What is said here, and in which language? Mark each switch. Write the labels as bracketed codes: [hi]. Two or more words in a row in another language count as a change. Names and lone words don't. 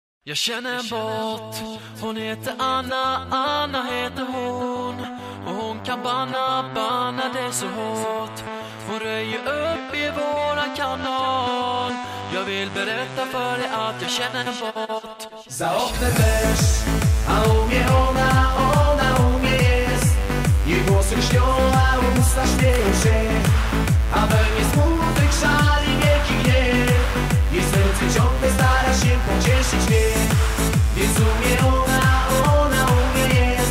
[sv] Jag känner en båt, hon heter Anna, Anna heter hon. Och hon kan banna det så hårt. Hon röjer upp i våran kanal. Jag vill berätta för dig att jag känner en båt. [pl] Za oknem deszcz, a u mnie ona u mnie jest. Jej włosy lśnią, a usta śmieją się. A we mnie smutek szali wielki gniew. Jej serce ciągle stara się pocieszyć mnie. Więc u mnie ona u mnie jest.